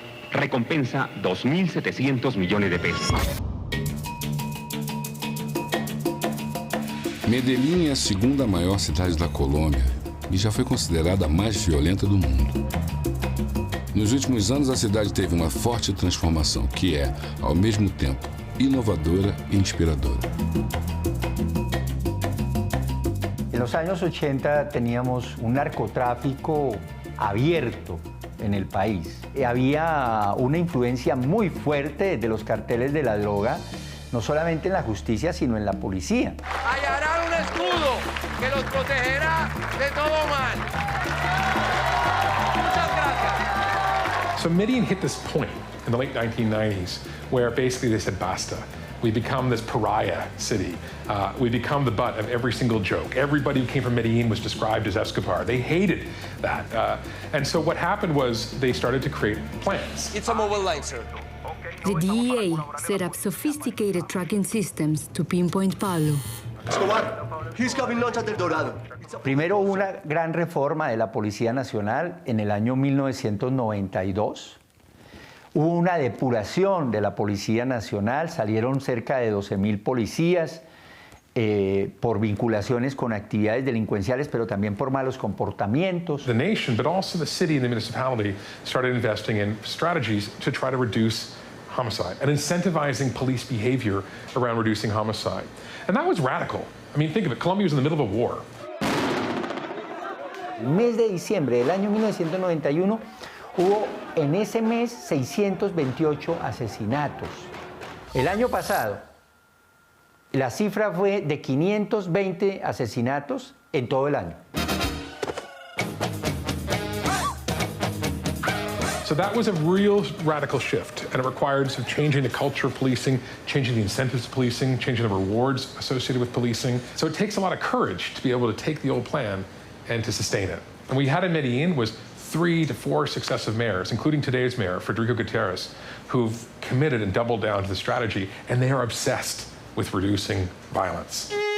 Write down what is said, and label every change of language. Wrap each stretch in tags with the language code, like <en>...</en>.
<es>Recompensa 2.700 millones de pesos.</es> <pt>Medellín é a segunda maior cidade da Colômbia e já foi considerada a mais violenta do mundo. Nos últimos anos, a cidade teve uma forte transformação que é, ao mesmo tempo, inovadora e inspiradora.</pt> <es>los años 80 teníamos un narcotráfico abierto en el país. Había una influencia muy fuerte de los carteles de la droga, no solamente en la justicia, sino en la policía. Hallarán un escudo que los protegerá de todo mal. Muchas gracias.</es> <en>So Medellin hit this point in the late 1990s where basically they said, basta. We become this pariah city. We become the butt of every single joke. Everybody who came from Medellin was described as Escobar. They hated that. And so what happened was they started to create plans. It's a mobile line, sir. The DEA set up sophisticated tracking systems to pinpoint Pablo. Escobar, he's coming launch at El Dorado.</en> <es>Primero hubo una gran reforma de la Policía Nacional en el año 1992. Hubo una depuración de la Policía Nacional, salieron cerca de 12,000 policías por vinculaciones con actividades delincuenciales, pero también por malos comportamientos.</es> <en>The nation, but also the city and the municipality started investing in strategies to try to reduce homicide and incentivizing police behavior around reducing homicide. And that was radical. I mean, think of it, Colombia was in the middle of a war.</en> <es>El mes de diciembre del año 1991 hubo en ese mes 628 asesinatos. El año pasado, la cifra fue de 520 asesinatos en todo el año.</es> <en>So that was a real radical shift, and it required some changing the culture of policing, changing the incentives of policing, changing the rewards associated with policing. So it takes a lot of courage to be able to take the old plan and to sustain it. And we had in Medellin was 3 to 4 successive mayors, including today's mayor, Federico Gutierrez, who've committed and doubled down to the strategy, and they are obsessed with reducing violence.</en>